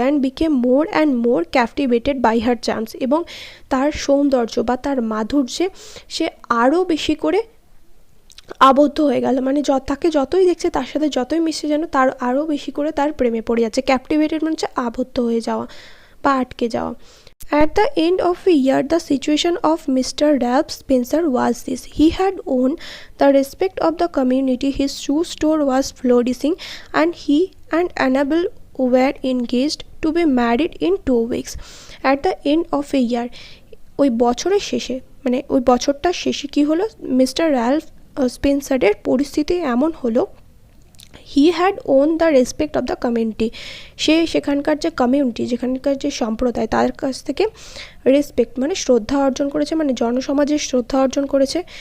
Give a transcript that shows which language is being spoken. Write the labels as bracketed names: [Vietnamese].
[English] And became more and more captivated by her charms. [Bangla] এবং তার সৌন্দর্য বা তার মাধুর্যে সে আরও বেশি করে আবদ্ধ হয়ে গেল। মানে তাকে যতই দেখছে, তার সাথে যতই মিশছে, যেন তার আরও বেশি করে তার প্রেমে পড়ে যাচ্ছে। ক্যাপটিভেটেড মানে হচ্ছে আবদ্ধ হয়ে যাওয়া বা আটকে যাওয়া। [English] At the end of a year, the situation of Mr. Ralph Spencer was this. He had won the respect of the community. His shoe store was flourishing, and he and Annabel were engaged to be married in 2 weeks. At the end of a year, [Bangla] ওই বছরের শেষে, মানে ওই বছরটার শেষে কী হলো, mister Ralph স্পেন্সারের পরিস্থিতি এমন হলো, [English] He had won the respect of the community. [Bangla] সে সেখানকার যে কমিউনিটি, যেখানকার যে সম্প্রদায়, তার কাছ থেকে রেসপেক্ট মানে শ্রদ্ধা অর্জন করেছে, মানে জনসমাজের শ্রদ্ধা অর্জন করেছে।